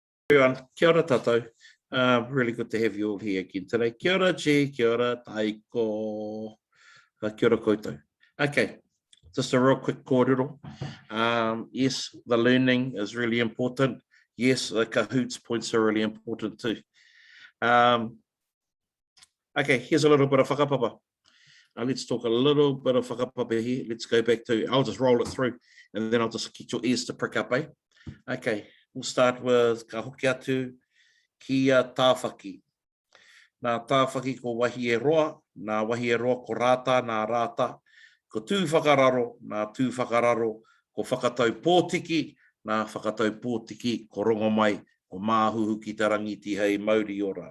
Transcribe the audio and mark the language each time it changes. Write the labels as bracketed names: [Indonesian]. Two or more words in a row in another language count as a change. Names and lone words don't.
[English] Everyone, [Māori] kia ora tātou. [English] Really good to have you all here again today. [Māori] Kia ora, G, kia ora, taiko, kia ora koutou. [English] Okay, just a real quick kōrero. Yes, the learning is really important. Yes, the kahoots points are really important too. Okay, here's a little bit of whakapapa. Let's talk a little bit of whakapapa here. Let's go back to, I'll just roll it through and then I'll just get your ears to prick up, eh? Okay, we'll start with [Māori] ka hoki atu kia tāwhaki. Nā tāwhaki ko wahi e roa, nā wahi e roa ko rāta, nā rāta. Ko tū whakararo, nā tū whakararo, ko whakatau pōtiki, nā whakatau pōtiki, ko rongo mai, ko māhuhu ki tarangi ti hei mauri ora.